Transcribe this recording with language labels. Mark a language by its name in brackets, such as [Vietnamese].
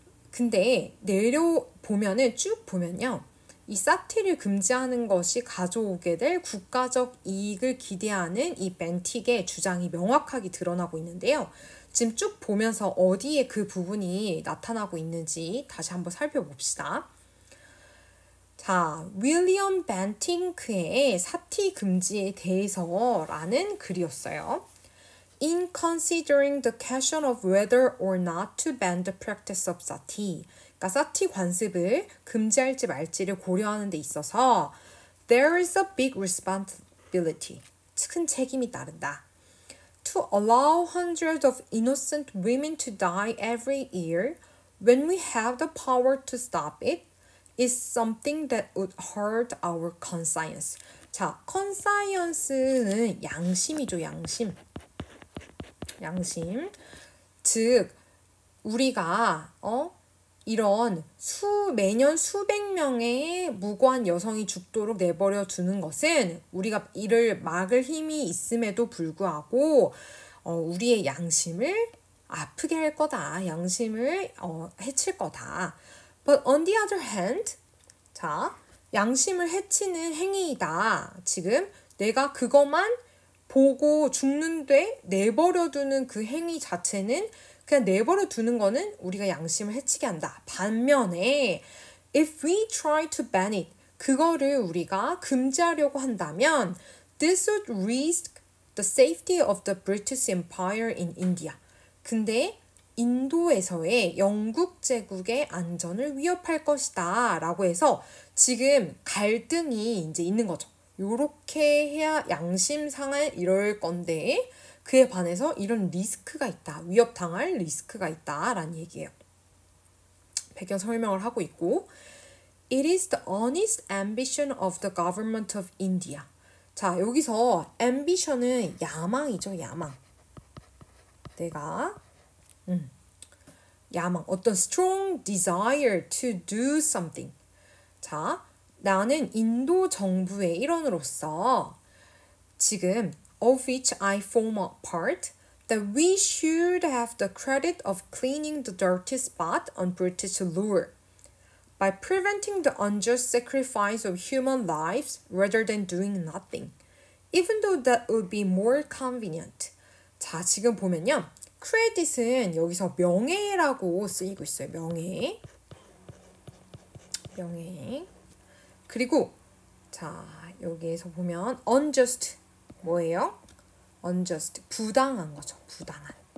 [Korean] 근데 내려보면은 쭉 보면요. 이 사티를 금지하는 것이 가져오게 될 국가적 이익을 기대하는 이 벤틱의 주장이 명확하게 드러나고 있는데요. 지금 쭉 보면서 어디에 그 부분이 나타나고 있는지 다시 한번 살펴봅시다. 자, 윌리엄 벤팅크의 사티 금지에 대해서라는 글이었어요. [English] in considering the question of whether or not to ban the practice of sati. [Korean] 그러니까 사티 관습을 금지할지 말지를 고려하는 데 있어서 [English] there is a big responsibility. [Korean] 큰 책임이 따른다. [English] To allow hundreds of innocent women to die every year when we have the power to stop it is something that would hurt our conscience. [Korean] 자, conscience는 양심이죠, 양심. 양심. 즉, 우리가 이런 매년 수백 명의 무고한 여성이 죽도록 내버려 두는 것은 우리가 이를 막을 힘이 있음에도 불구하고 우리의 양심을 아프게 할 거다. 양심을 해칠 거다. [English] But on the other hand, [Korean] 자, 양심을 해치는 행위이다. 지금 내가 그것만 보고 죽는데 내버려 두는 그 행위 자체는 그냥 내버려 두는 거는 우리가 양심을 해치게 한다. 반면에 [English] if we try to ban it, [Korean] 그거를 우리가 금지하려고 한다면 [English] this would risk the safety of the British Empire in India. [Korean] 근데 인도에서의 영국 제국의 안전을 위협할 것이다 라고 해서 지금 갈등이 이제 있는 거죠. 요렇게 해야 양심 상할 이럴 건데 그에 반해서 이런 리스크가 있다. 위협당할 리스크가 있다 라는 얘기예요. 배경 설명을 하고 있고 [English] It is the honest ambition of the government of India. [Korean] 자, 여기서 ambition은 야망이죠. 야망. 내가 야망, 어떤 [English] strong desire to do something. [Korean] 자, 나는 인도 정부의 일원으로서 지금 [English] of which I form a part, that we should have the credit of cleaning the dirty spot on British lure by preventing the unjust sacrifice of human lives rather than doing nothing, even though that would be more convenient. [Korean] 자, 지금 보면요. credit은 여기서 명예라고 쓰이고 있어요. 명예. 그리고 자, 여기에서 보면 unjust 뭐예요? unjust 부당한 거죠. 부당한.